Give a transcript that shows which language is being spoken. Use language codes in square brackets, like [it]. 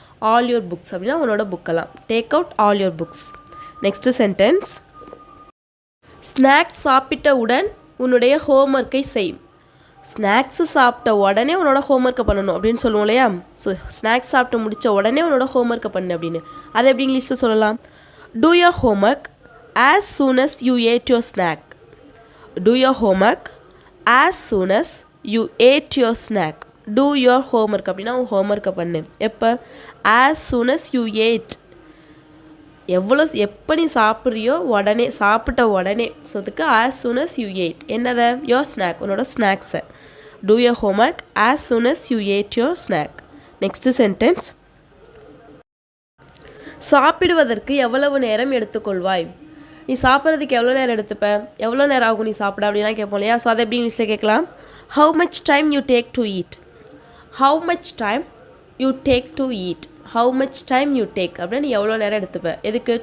[en] all your books [ta] அப்படின்னா உன்னோட புக்கெல்லாம். [en] Take out all your books. [ta] Next sentence, snacks சாப்பிட்டவுடன் உன்னுடைய ஹோம்ஒர்க்கை செய். ஸ்நாக்ஸு சாப்பிட்ட உடனே உன்னோட ஹோம்ஒர்க்கை பண்ணணும் அப்படின்னு சொல்லுவோம் இல்லையா? ஸோ ஸ்நாக்ஸ் சாப்பிட்டு முடித்த உடனே உன்னோட ஹோம்ஒர்க்கை பண்ணு அப்படின்னு. அதை எப்படி இங்கிலீஷில் சொல்லலாம்? [en] Do your homework as soon as you ate your snack. Do your homework as soon as you ate your snack. Do your homework [ta] அப்படின்னா உன் ஹோம்ஒர்க்கை பண்ணு. எப்போ? [en] as soon as you ate. [ta] எப்போ நீ சாப்பிட்றியோ உடனே, சாப்பிட்ட உடனே. ஸோ அதுக்கு [en] as soon as you ate. [ta] என்னதை? [en] your snack, [ta] உன்னோட ஸ்நாக்ஸை. [en] Do your homework as soon as you ate your snack. [ta] Next sentence, சாப்பிடுவதற்கு எவ்வளவு நேரம் எடுத்துக்கொள்வாய்? நீ சாப்பிட்றதுக்கு எவ்வளோ நேரம் எடுத்துப்ப? எவ்வளோ நேரம் ஆகும் நீ சாப்பிட அப்படிலாம் கேட்போம் இல்லையா? ஸோ அதை எப்படி இங்கிலீஷில் கேட்கலாம்? [en] How much time you take to eat. How much time you take to eat. How much time you take [ta] அப்படின்னா நீ எவ்வளோ நேரம் எடுத்துப்ப? எதுக்கு?